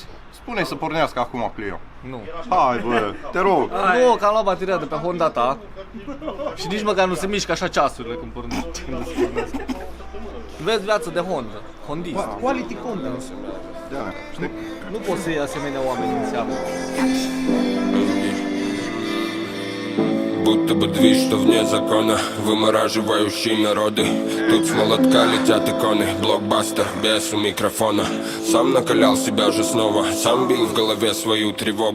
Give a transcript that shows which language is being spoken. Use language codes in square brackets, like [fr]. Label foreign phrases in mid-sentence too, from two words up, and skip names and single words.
[ro] Spune să pornească acum Clio. Nu. Hai, bă, te rog. Nu, că am luat bateria de pe Honda ta. Și nici măcar nu se mișcă așa ceasurile când pornește. Vezi viața de Honda. Hondist. [en] Quality content. [ro] Da, știi? Nu poți să iei asemenea oameni în seamă. [ru] Будто бы движ, что вне закона, вымораживающий народы. Тут с молотка летят иконы, блокбастер без микрофона. Сам накалял себя же снова, сам бил в голове свою тревогу.